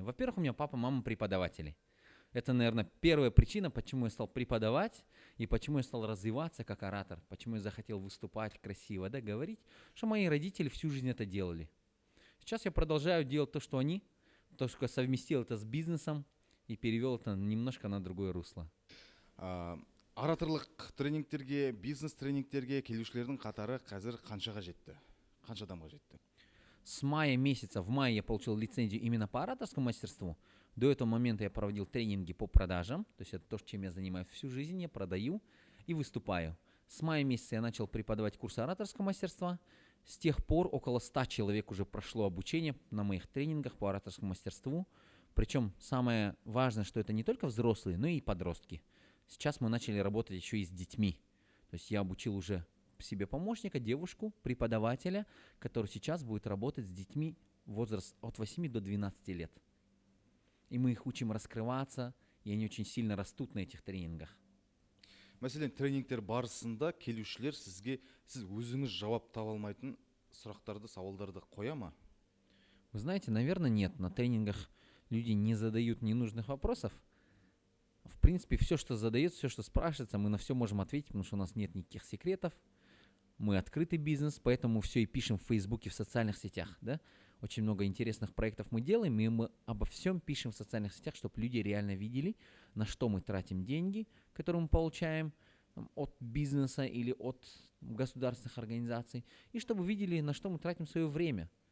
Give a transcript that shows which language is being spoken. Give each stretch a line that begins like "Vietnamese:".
Russian: Во-первых, у меня папа, мама преподаватели. Это, наверное, первая причина, почему я стал преподавать и почему я стал развиваться как оратор, почему я захотел выступать красиво, да, говорить, что мои родители всю жизнь это делали. Сейчас я продолжаю делать то, что они, то, что я совместил это с бизнесом и перевел это немножко на другое русло.
Kazakh: Ораторлық тренингтерге, бизнес тренингтерге келушілердің қатары қазір қаншаға жетті? Қанша адамға жетті?
Russian: С мая месяца, в мае я получил лицензию именно по ораторскому мастерству. До этого момента я проводил тренинги по продажам, то есть это то, чем я занимаюсь всю жизнь, я продаю и выступаю. С мая месяца я начал преподавать курсы ораторского мастерства. С тех пор около 100 человек уже прошло обучение на моих тренингах по ораторскому мастерству. Причем самое важное, что это не только взрослые, но и подростки. Сейчас мы начали работать еще и с детьми. То есть я обучил уже себе помощника, девушку, преподавателя, который сейчас будет работать с детьми возраст от 8 до 12 лет. И мы их учим раскрываться, и они очень сильно растут на этих тренингах.
Kazakh: Мәселен, тренингтер барысында келушілер сіз өзіңіз жауап таба алмайтын сұрақтарды, сауалдарды қоя ма?
Russian: Вы знаете, наверное, нет. На тренингах люди не задают ненужных вопросов. В принципе, все, что задается, все, что спрашивается, мы на все можем ответить, потому что у нас нет никаких секретов. Мы открытый бизнес, поэтому все и пишем в Фейсбуке, в социальных сетях. Да? Очень много интересных проектов мы делаем, и мы обо всем пишем в социальных сетях, чтобы люди реально видели, на что мы тратим деньги, которые мы получаем от бизнеса или от государственных организаций, и чтобы видели, на что мы тратим свое время.